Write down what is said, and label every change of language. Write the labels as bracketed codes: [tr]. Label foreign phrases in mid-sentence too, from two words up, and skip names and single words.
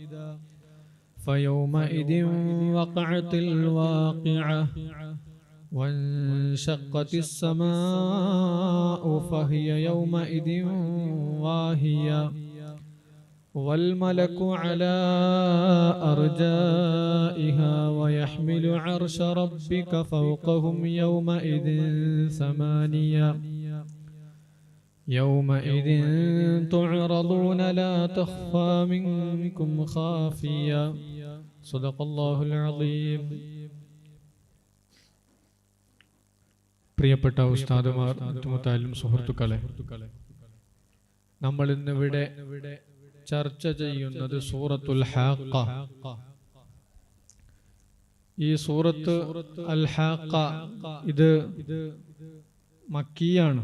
[ar] فيومئذ وقعت الواقعة وانشقت السماء فهي يومئذ واهية والملك على أرجائها ويحمل عرش ربك فوقهم يومئذ ثمانية يومئذ تعرضون لا تخفى منكم خافية صدق الله العظيم. [ml] പ്രിയപ്പെട്ട ഉസ്താദുമാർ, മുത്താലിം സുഹൃത്തുക്കളെ, നമ്മൾ ഇന്നിവിടെ ചർച്ച ചെയ്യുന്നത് സൂറത്തുൽ ഹാഖ. ഈ സൂറത്ത് അൽ ഹാഖ ഇത് മക്കിയാണ്.